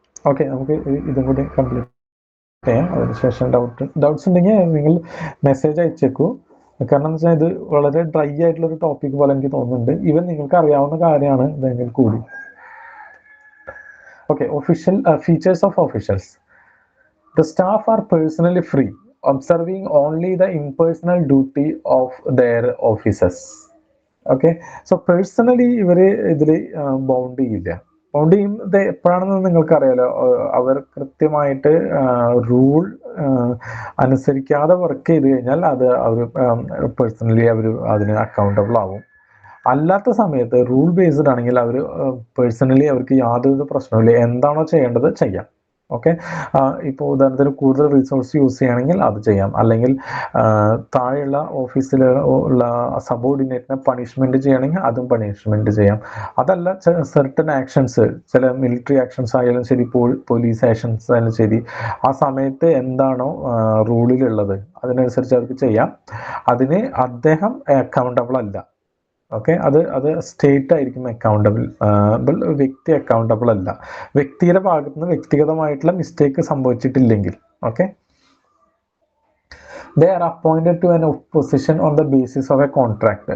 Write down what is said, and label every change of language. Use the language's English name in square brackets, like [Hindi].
[Malayalam] Okay, നമുക്ക് ഇതും കൂടി കംപ്ലീറ്റ് ചെയ്യാം. അതിനുശേഷം ഡൗട്ട്സ് ഉണ്ടെങ്കിൽ നിങ്ങൾ മെസ്സേജ് അയച്ചേക്കൂ. കാരണം എന്ന് വെച്ചാൽ ഇത് വളരെ ഡ്രൈ ആയിട്ടുള്ളൊരു ടോപ്പിക് പോലെ എനിക്ക് തോന്നുന്നുണ്ട്. ഈവൻ നിങ്ങൾക്ക് അറിയാവുന്ന കാര്യമാണ് ഇതെങ്കിൽ കൂടി. [English] Okay, official features of officials. The staff are personally free observing only the impersonal duty of their officers. [Malayalam] Okay, so personally ഇവര് ഇതില് ബൗണ്ട് ചെയ്യില്ല. ബൗണ്ട് ചെയ്യുന്നത് എപ്പോഴാണെന്ന് നിങ്ങൾക്കറിയാലോ. അവർ കൃത്യമായിട്ട് റൂൾ അനുസരിക്കാതെ വർക്ക് ചെയ്ത് കഴിഞ്ഞാൽ അത് അവർ പേഴ്സണലി അവർ അതിന് അക്കൗണ്ടബിൾ ആവും. അല്ലാത്ത സമയത്ത് റൂൾ ബേസ്ഡ് ആണെങ്കിൽ അവർ പേഴ്സണലി അവർക്ക് യാതൊരു പ്രശ്നമില്ല, എന്താണോ ചെയ്യേണ്ടത് ചെയ്യാം. ഓക്കെ, ഇപ്പോൾ ഉദാഹരണത്തിന് കൂടുതൽ റിസോഴ്സ് യൂസ് ചെയ്യുകയാണെങ്കിൽ അത് ചെയ്യാം, അല്ലെങ്കിൽ താഴെയുള്ള ഓഫീസിൽ ഉള്ള സബോർഡിനേറ്റിനെ പണിഷ്മെന്റ് ചെയ്യണമെങ്കിൽ അതും പണിഷ്മെന്റ് ചെയ്യാം. അതല്ല, സെർട്ടൺ ആക്ഷൻസ്, ചില മിലിറ്ററി ആക്ഷൻസ് ആയാലും ശരി, പോലീസ് ആക്ഷൻസ് ആയാലും ശരി, ആ സമയത്ത് എന്താണോ റൂളിലുള്ളത് അതിനനുസരിച്ച് അവർക്ക് ചെയ്യാം. അതിന് അദ്ദേഹം അക്കൗണ്ടബിൾ അല്ല. ഓക്കെ, അത് സ്റ്റേറ്റ് ആയിരിക്കും അക്കൗണ്ടബിൾ, വ്യക്തി അക്കൗണ്ടബിൾ അല്ല. വ്യക്തിയുടെ ഭാഗത്ത് നിന്ന് വ്യക്തിഗതമായിട്ടുള്ള mistake സംഭവിച്ചിട്ടില്ലെങ്കിൽ. [English] Okay, they are appointed to an position on the basis of a contract.